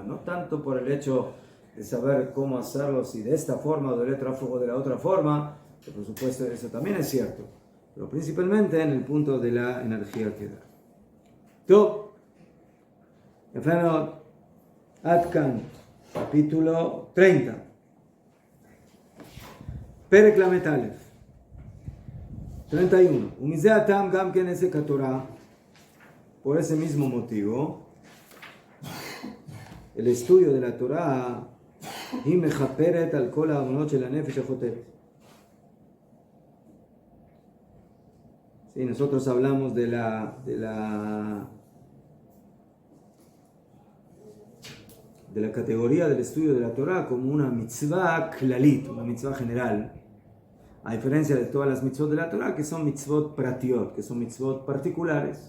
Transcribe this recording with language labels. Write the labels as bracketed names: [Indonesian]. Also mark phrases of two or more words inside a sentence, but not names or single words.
[Spanish] No tanto por el hecho de saber cómo hacerlo, si de esta forma o de la otra forma, que por supuesto eso también es cierto, pero principalmente en el punto de la energía que da. Top, Atkan, capítulo 30. [Hebrew] פרק למד אלף, 31. ומזה אתם גם כן עסק התורה. [Spanish] Por ese mismo motivo, el estudio de la Torah [Hebrew] היא מחפרת על כל העוונות של הנפש החוטאת. [Spanish] Sí, nosotros hablamos de la categoría del estudio de la Torah como una [Hebrew] מצווה כללית, [Spanish] una mitzvah general, a diferencia de todas las mitzvot de la Torah que son [Hebrew] מצוות פרטיות, [Spanish] que son mitzvot particulares.